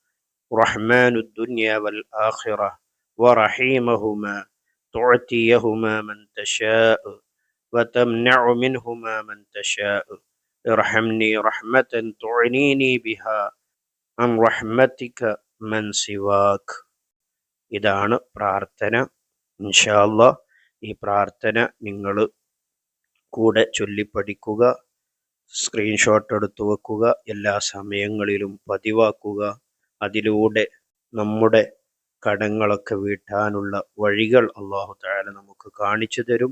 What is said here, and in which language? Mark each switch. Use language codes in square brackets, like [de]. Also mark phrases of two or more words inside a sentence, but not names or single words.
[ar] رحمن الدنيا والآخرة ورحيمهما تعطيهما من تشاء وتمنع منهما من تشاء ارحمني رحمة تعنيني بها عن رحمتك من سواك. [ml] ഇതാണ് പ്രാർത്ഥന. [ar] إن شاء الله [ml] ഈ പ്രാർത്ഥന നിങ്ങൾ കൂടെ ചൊല്ലിപ്പഠിക്കുക, സ്ക്രീൻഷോട്ട് എടുത്തു വെക്കുക, എല്ലാ സമയങ്ങളിലും പതിവാക്കുക. അതിലൂടെ നമ്മുടെ കടങ്ങളൊക്കെ വീട്ടാനുള്ള വഴികൾ [ar] الله تعالى [ml] നമുക്ക് കാണിച്ചു തരും.